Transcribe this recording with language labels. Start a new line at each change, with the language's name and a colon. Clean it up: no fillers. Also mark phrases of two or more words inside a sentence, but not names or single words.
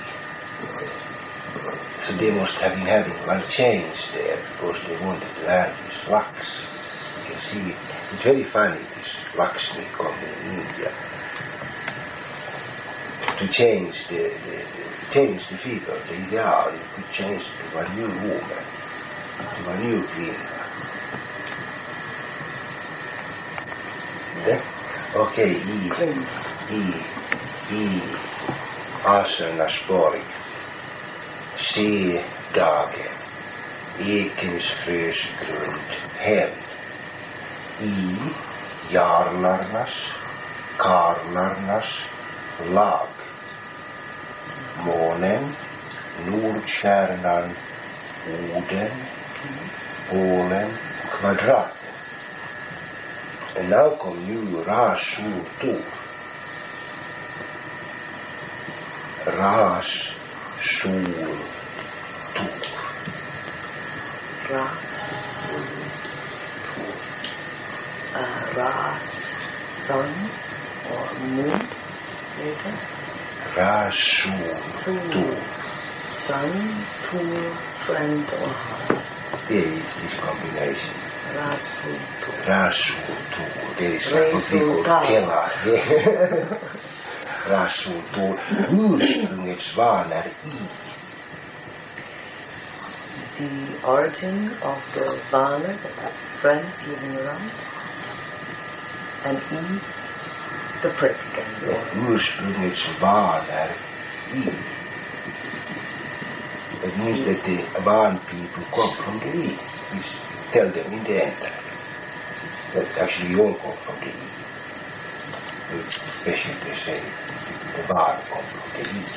English: So they must have been having one change there because they wanted to have this Laks. You can see it. It's very funny, this Lakshmi coming in India. To change the figure, the ideal, you could change to a new woman, to a new queen.
Swedish: Okej, i Asernas borg, se dagen, ekens frös grund hem, i jarlarnas, karlarnas lag, månen, Nordstjärnan, orden, pålen, kvadraten.
English: And now come new Ras-Sur-Tur. Ras-Sur-Tur. Ras-Sur-Tur. Ras, sun or moon later. Ras-Sur-Tur. Sun, Tur, friend or heart. There is this combination. Ras-Sur-Tur. Ras-Sur-Tur. There is what we call Kela.
Swedish: Ras-Sur-Tur. Ursprunget svanar i.
English: The origin of the Vanas, of the friends living around, and the prick.
Swedish: Ursprunget svanar i.
English: That means that the Van people come from the east. We tell them in the entrance that actually you all come from the east. Especially they say the Van come from the east.